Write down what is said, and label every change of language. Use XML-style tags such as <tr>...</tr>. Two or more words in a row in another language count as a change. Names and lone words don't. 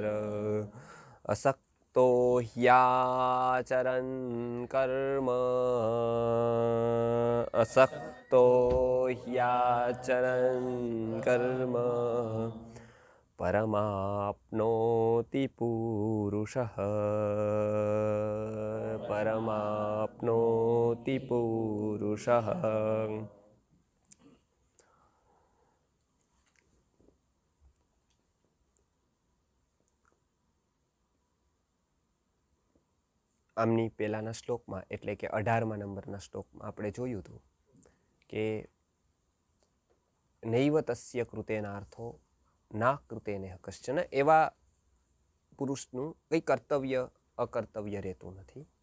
<sa>असक्तो ह्याचरन् कर्म असक्तो ह्याचरन् कर्म परमाप्नोति पुरुषः। परमाप्नोति पुरुषः।</sa> <gu>આમની પહેલાના શ્લોકમાં એટલે કે 18મા નંબરના શ્લોકમાં આપણે જોયું હતું કે</gu> <sa>नैव तस्य कृतेनार्थो ना कृतेनेह कश्चन,</sa> <gu>એવા પુરુષનું કંઈ કર્તવ્ય અકર્તવ્ય રહેતું નથી.</gu>